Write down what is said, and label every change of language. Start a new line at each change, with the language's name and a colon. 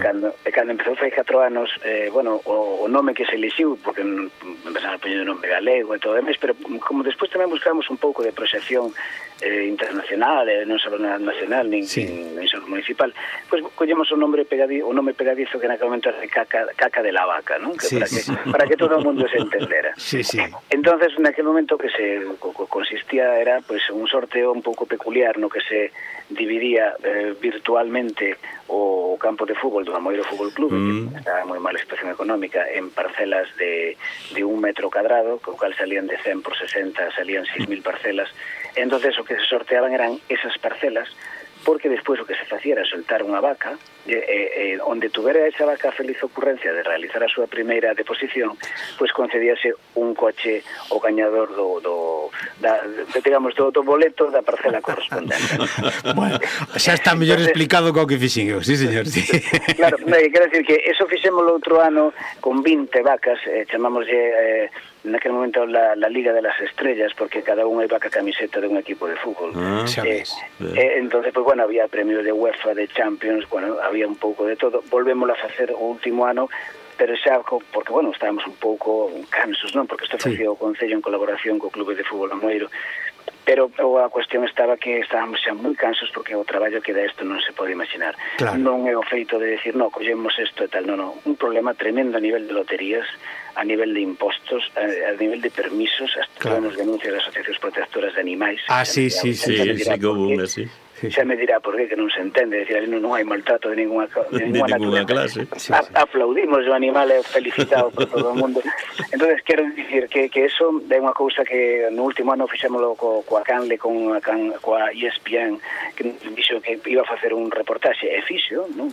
Galician: cando empezou fai 4 anos, bueno, o nome que se elixiu, porque empezaron a poñer o nome galego e todo demais, pero como despois tamén buscamos un pouco de proxección internacional, non só nacional, nin só municipal, pues collemos o nome pegadizo que en aquel momento era de caca de la vaca, non? Para que todo o mundo se entendera. Sí. Entonces, en aquel momento que se consistía era pues, un sorteo un pouco peculiar no que se dividía virtualmente o campo de fútbol do Amoeiro Fútbol Club, que estaba en moi mala situación económica, en parcelas de un metro cuadrado, con o cal salían de 100 por 60, salían 6.000 parcelas. Entonces, o que se sorteaban eran esas parcelas porque despois o que se facía era soltar unha vaca, onde tuvera esa vaca a feliz ocurrencia de realizar a súa primeira deposición, pues concedíase un coche o gañador do boleto da parcela correspondente. Bueno, xa está mellor explicado co que fixinho, sí, señor. Sí. Claro, quero decir que eso fixémolo outro ano con 20 vacas, chamámoslle en aquel momento la Liga de las Estrellas,
Spanish: porque cada uno iba con camiseta de un equipo de fútbol. Entonces, pues bueno, había premios de UEFA, de Champions, bueno, había un poco de todo. Volvemos a hacer el último año, pero xa, porque bueno, estábamos un poco cansos, ¿no? Porque esto fue sí.
Galician: O concello en colaboración con clubes de fútbol Amoeiro. Pero a cuestión estaba que estábamos xa muy cansos porque o traballo que da esto non se pode imaginar. Claro. Non é o feito de decir, no, collemos esto e tal, no. Un problema tremendo a nivel de loterías, a nivel de impostos, a nivel de permisos, hasta claro. Nos denuncias de asociacións protectoras de animais. Ah, sí, común, así. Xa me dirá por qué, que non se entende, decir, ali non hai maltrato de ninguna naturaleza. Clase. Aplaudimos o animal, é felicitado por todo o mundo. Entonces quero dicir que eso é unha cousa que no último ano fixémolo coa ESPN, que dixo que iba a facer un reportaxe eficio, non?